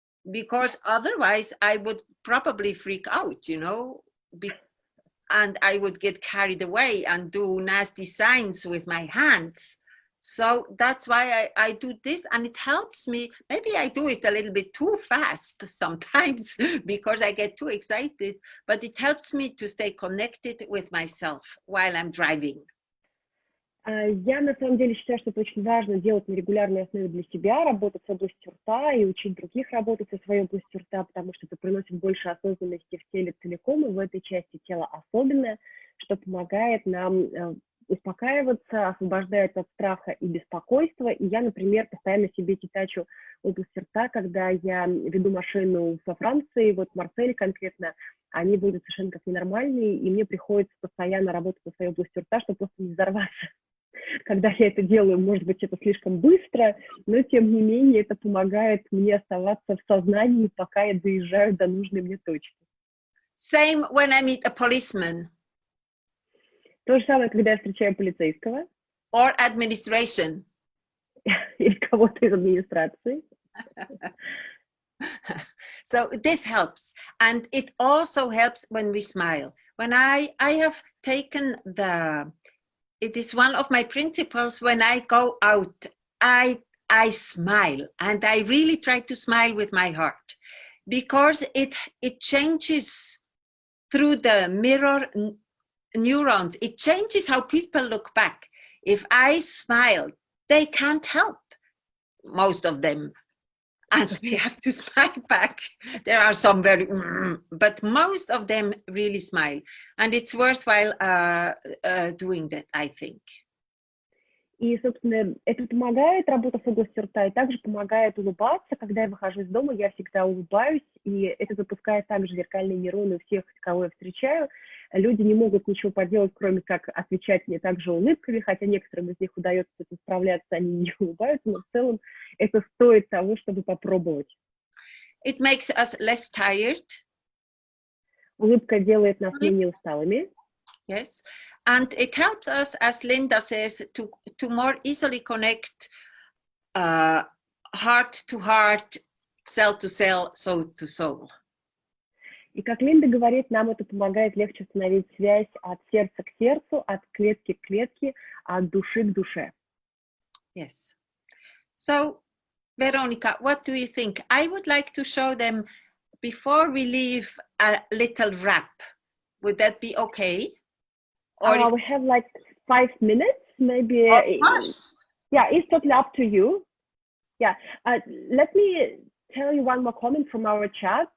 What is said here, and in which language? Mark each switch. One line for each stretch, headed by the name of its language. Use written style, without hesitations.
English: Because otherwise, I would probably freak out, you know, and I would get carried away and do nasty signs with my hands. So that's why I do this, and it helps me. Maybe I do it a little bit too fast sometimes because I get too excited, but it helps me to stay connected with myself while I'm driving.
Russian: Я на самом деле считаю, что это очень важно делать на регулярной основе для себя, работать с областью рта и учить других работать со своей областью рта, потому что это приносит больше осознанности в теле целиком и в этой части тела особенно, что помогает нам успокаиваться, освобождает от страха и беспокойства. И я, например, постоянно себе титачу область рта, когда я веду машину во Франции, вот в Марселе конкретно, они будут совершенно как ненормальные, и мне приходится постоянно работать со своей областью рта, чтобы просто не взорваться. Когда я это делаю, может быть, это слишком быстро, но тем не менее это помогает мне оставаться в сознании, пока я доезжаю до нужной мне точки.
English: Same when I meet a policeman.
Russian: То же самое, когда я встречаю полицейского.
English: Or administration.
Russian: Или кого-то из администрации.
English: So this helps. And it also helps when we smile. When I have taken it is one of my principles when I go out, I smile, and I really try to smile with my heart, because it changes through the mirror neurons. It changes how people look back. If I smile, they can't help, most of them. and we have to smile back. There are some very, but most of them really smile, and it's worthwhile doing that, I think.
Russian: И, собственно, это помогает, работа с областью рта, и также помогает улыбаться. Когда я выхожу из дома, я всегда улыбаюсь, и это запускает также зеркальные нейроны у всех, кого я встречаю. Люди не могут ничего поделать, кроме как отвечать мне также улыбками, хотя некоторым из них удается с этим справляться, они не улыбаются, но в целом это стоит того, чтобы попробовать.
English: It makes us less tired.
Russian: Улыбка делает нас менее усталыми.
English: Yes. And it helps us, as Linda says, to more easily connect heart to heart, cell to cell, soul to soul.
Russian: И как Линда говорит, нам это помогает легче установить связь от сердца к сердцу, от клетки к клетке, от души к душе.
English: Yes. So, Veronica, what do you think? I would like to show them, before we leave, a little rap. Would that be okay? Or We have like 5 minutes, maybe. Of course. Yeah, it's totally up to you. Yeah, let me tell you one more comment from our chat.